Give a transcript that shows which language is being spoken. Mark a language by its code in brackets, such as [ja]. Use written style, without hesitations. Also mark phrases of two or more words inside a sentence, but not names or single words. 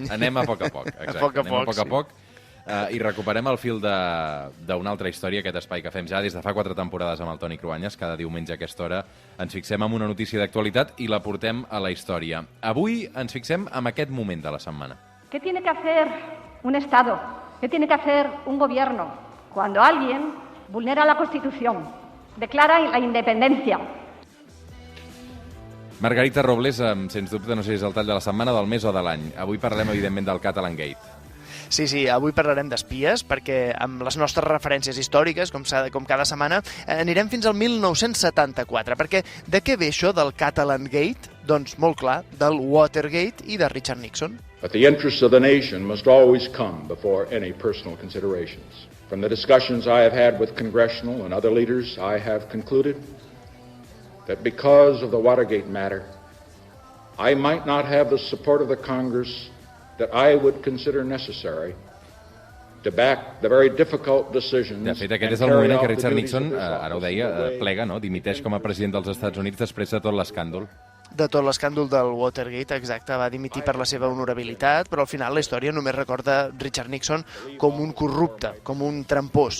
[ca] Anem a poc a poc, exacte. Anem a poc a poc. I recuperem el fil d'una altra història, aquest espai que fem ja des de fa 4 temporades amb el Toni Cruanyes. Cada diumenge a aquesta hora ens fixem en una notícia d'actualitat i la portem a la història. Avui ens fixem en aquest moment de la setmana. [es] ¿Qué tiene que hacer un Estado? ¿Qué tiene que hacer un gobierno cuando alguien vulnera la Constitución, declara la independencia? [ca] Margarita Robles, sens dubte, no sé si és el tall de la setmana, del mes o de l'any. Avui parlem, evidentment, del Catalan Gate. Sí, avui parlarem d'espies, perquè amb les nostres referències històriques, com cada setmana, anirem fins al 1974, perquè de què ve això del Catalan Gate? Doncs molt clar, del Watergate i de Richard Nixon. [en] But the interests of the nation must always come before any personal considerations. From the discussions I have had with congressional and other leaders, I have concluded that because of the Watergate matter, I might not have the support of the Congress that I would consider necessary to back the very difficult decisions. [ca] De fet, aquest és el moment en què Richard Nixon, ara ho deia, plega, no? Dimiteix com a president dels Estats Units després de tot l'escàndol. De tot l'escàndol del Watergate, exacte, va dimitir per la seva honorabilitat, però al final la història només recorda Richard Nixon com un corrupte, com un trampós.